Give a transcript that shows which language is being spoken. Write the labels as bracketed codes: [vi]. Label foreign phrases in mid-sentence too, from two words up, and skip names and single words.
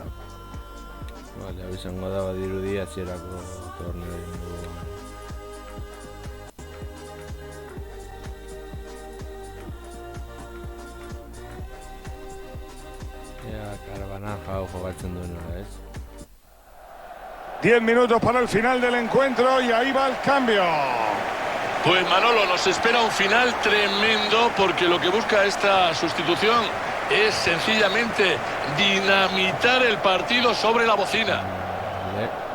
[eu] Vale, hau izango da badirudi hasierako torneo inguruan. Ea, Carbanaja jokatzen duena, ez? [es] 10 minutos para el final del encuentro y ahí va el cambio. Pues Manolo, nos espera un final tremendo porque lo que busca esta sustitución es sencillamente dinamitar el partido sobre la bocina. Vale.